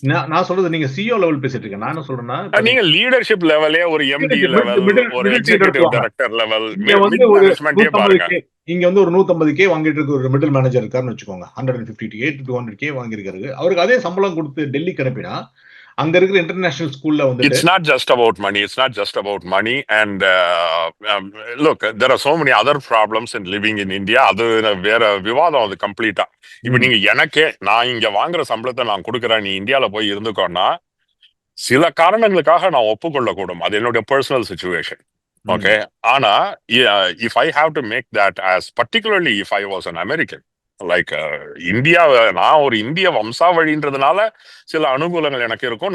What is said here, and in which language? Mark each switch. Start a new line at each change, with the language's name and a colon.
Tamil: நான் சொல்றது நீங்க சிஓ லெவல் பேசிட்டு இருக்கேன். நான் என்ன சொல்றேன்னா, நீங்க லீடர்ஷிப் லெவலே ஒரு எம்டி லெவல், ஒரு எக்ஸிகியூட்டிவ் டைரக்டர் லெவல், இங்க வந்து மிட் ஒரு மேனேஜ்மென்ட்டே பாருங்க. 150K இங்க வந்து ஒரு 150K வாங்கிட்டு இருக்க ஒரு மிடில் மேனேஜர் இருக்காருன்னு வச்சுக்கோங்க. 150K to 200K வாங்கியிருக்காரு. அவருக்கு அதே சம்பளம் கொடுத்து டெல்லிக்கு அனுப்பினா அங்க இருக்கிற இன்டர்நேஷனல் ஸ்கூல்ல வந்து
English: It's not just about money. It's not just about money. And look, there are so many other problems in living in India.
Tamil: அது வேற விவாதம், அது கம்ப்ளீட்டா. இப்ப நீங்க எனக்கே நான் இங்க வாங்குற சம்பளத்தை நான் கொடுக்குறேன், நீ இந்தியால போய் இருந்துக்கோன்னா சில காரணங்களுக்காக நான் ஒப்புக்கொள்ளக்கூடும். அது என்னுடைய பர்சனல் சிச்சுவேஷன். ஓகே. ஆனா
English: if I have to make that as particularly if I was an American,
Tamil: like India, நான் ஒரு இந்திய வம்சாவழின்றதுனால சில அனுகூலங்கள் எனக்கு இருக்கும்.